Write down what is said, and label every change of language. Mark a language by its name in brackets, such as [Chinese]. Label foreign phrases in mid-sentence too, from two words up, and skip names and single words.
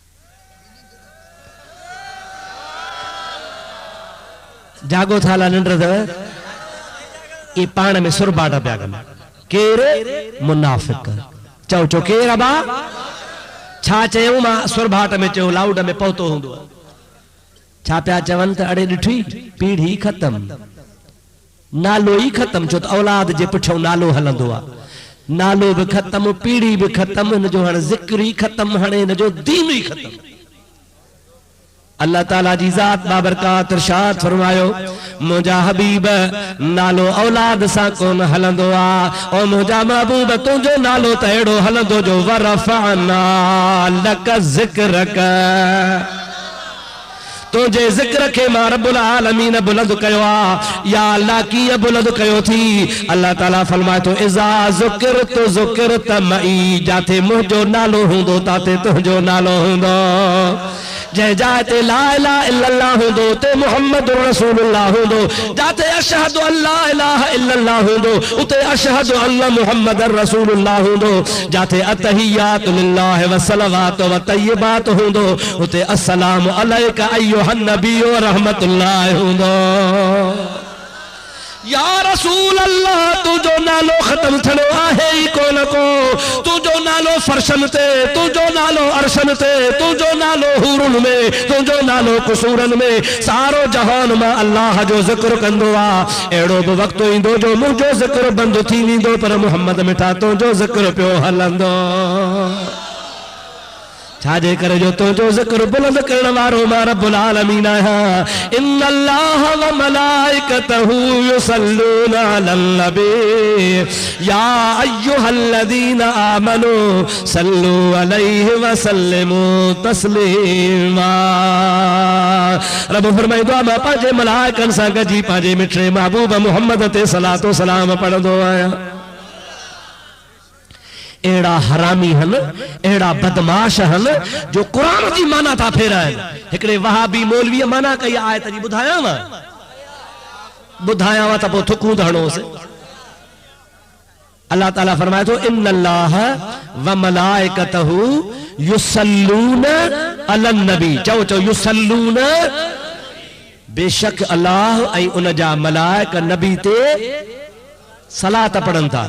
[Sindhi] जागो थाला निंड अथव, ये पाण में सुरबाटा पिया कनि, केर मुनाफ़िक, चओ चओ केर अबा, छा चयूं, मां सुरबाट में चयो, लाउड में पहुतो हूंदो, छा पिया चवनि त अड़े ॾिठी पीढ़ी ख़तम, नालो ही खत्म, छो त औलाद जे पुठियों नालो हलंदो आ, नालो भी खत्म, पीढ़ी भी खत्म, इन जो हाणे ज़िक्र ही खत्म, हाणे इन जो दीन ही खत्म। अल्लाह ताला जी ज़ात बाबरकात इरशाद फरमायो, मुंहिंजा हबीब नालो औलाद सां कोन हलंदो आ, ओ मुंहिंजा महबूब तुंहिंजो नालो त अहिड़ो हलंदो जो [Arabic] ورفعنا لك ذكرك, [Sindhi] तुझे जिक्र के मां [Arabic] رب العالمين [Sindhi] बुलंद कयो आ। [Arabic] يا الله [Sindhi] की बुलंद कयो थी, अल्लाह ताला फरमाए तो [Arabic] إذا ذكرت [Sindhi] मई, जाते मुंहिंजो नालो हूंदो ताते तुंहिंजो नालो हूंदो, जै जाते [Arabic] لا إله إلا الله [Sindhi] हूंदो ते [Arabic] محمد رسول الله [Sindhi] हूंदो, जाते [Arabic] أشهد أن لا إله إلا الله [Sindhi] हूंदो उते [Arabic] أشهد أن محمدا رسول الله [Sindhi] हूंदो, जाते [Arabic] التحيات لله والصلوات والطيبات [Sindhi] हूंदो उते [Arabic] السلام عليك أيها النبي ورحمة الله [Sindhi] हूंदो। [Arabic] يا رسول الله [Sindhi] तुझो नालो खत्म थड़ो आहे ही कोन को, तुझो नालो फर्शन ते, तुझो नालो अरशन ते, तुझो नालो हुरुन में, तुझो नालो कुसूरन में, सारो जहान मां अल्लाह जो जिक्र कंदो आ। एड़ो भी वक्त इंदो जो मुझो जिक्र बंद थी वेंदो, पर मोहम्मद मिठा तुझो जिक्र पियो हलंदो, छाजे करे जो तुझो जिक्र बुलंद करण वारो मां [Arabic] رب العالمين [Sindhi] आहियां। [Arabic] إن الله وملائكته يصلون على النبي يا أيها الذين آمنوا صلوا عليه وسلموا تسليما. [Sindhi] रब फरमाईंदो आहे मां पंहिंजे मलाइकनि सां गॾिजी पंहिंजे मिठड़े महबूब मुहम्मद ते सलातो सलाम पढ़ंदो आहियां। एड़ा हरामी हन, एड़ा बदमाश हन जो कुरान जी माना था फेराइनि। हिकिड़े वहाबी मौलवी माना कई आयत जी ॿुधायांव त पोइ थुकूं त हणोसि। अल्लाह ताला फरमाए थो [Arabic] إن الله وملائكته يصلون على النبي, [Sindhi] चओ चओ युसल्लून, बेशक अल्लाह ऐं उन जा मलाइक नबी ते सलात पढ़न था।